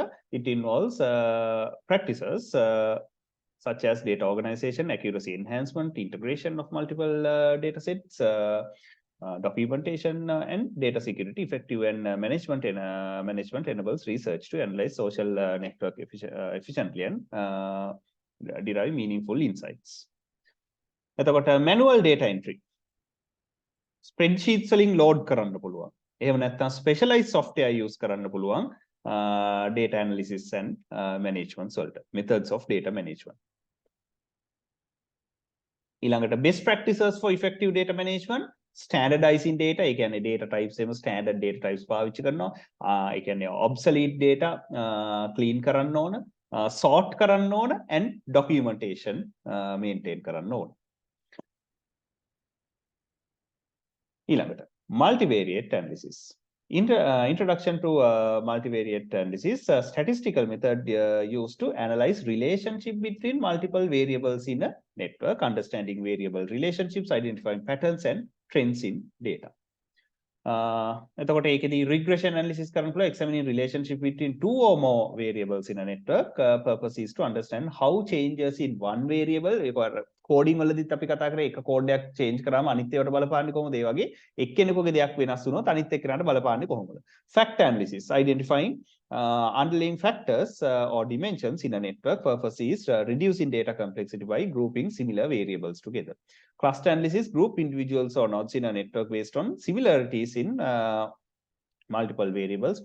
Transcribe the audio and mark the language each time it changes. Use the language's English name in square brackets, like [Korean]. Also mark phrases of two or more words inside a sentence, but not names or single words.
[English] It involves practices such as data organization, accuracy enhancement, integration of multiple data sets, documentation and data security. Effective and management enables research to analyze social network efficiently and derive meaningful insights. [Sinhala] එතකොට [English] manual data entry. [Sinhala] Spreadsheets වලින් load කරන්න පුළුවන්. එහෙම නැත්නම් [English] specialized software use [Sinhala] කරන්න පුළුවන් [English] data analysis and management [Sinhala] වලට. [English] Methods of data management. ඊළඟට best practices for effective data management. Standardizing data, [Sinhala] ඒ කියන්නේ [English] data types [Sinhala] එම [English] standard data types [Sinhala] පාවිච්චි කරනවා. ඒ කියන්නේ [English] obsolete data clean [Sinhala] කරන්න ඕන, sort කරන්න ඕන, [English] and documentation maintain [Sinhala] කරන්න ඕන. [English] ඊළඟට multivariate analysis. Introduction to multivariate analysis, a statistical method used to analyze relationship between multiple variables in a network, understanding variable relationships, identifying patterns and trends in data. [Sinhala] එතකොට ඒකෙදී [English] regression analysis [Sinhala] කරන්න පුළුවන්, [English] examining relationship between two or more variables in a network. Purpose is to understand how changes in one variable, [Sinhala] ඒක coding වලදීත් අපි කතා කරේ, එක code එකක් change කරාම අනිත් ඒවාට බලපාන්නේ කොහොමද? ඒ වගේ එක්කෙනෙකුගේ දෙයක් වෙනස් වුණොත් අනිත් එක්කෙනාට බලපාන්නේ කොහොමද? [English] Fact analysis, identifying underlying factors or dimensions in a network. Purpose is reducing data complexity by grouping similar variables together. Cluster analysis, group individuals or nodes in a network based on similarities in multiple variables.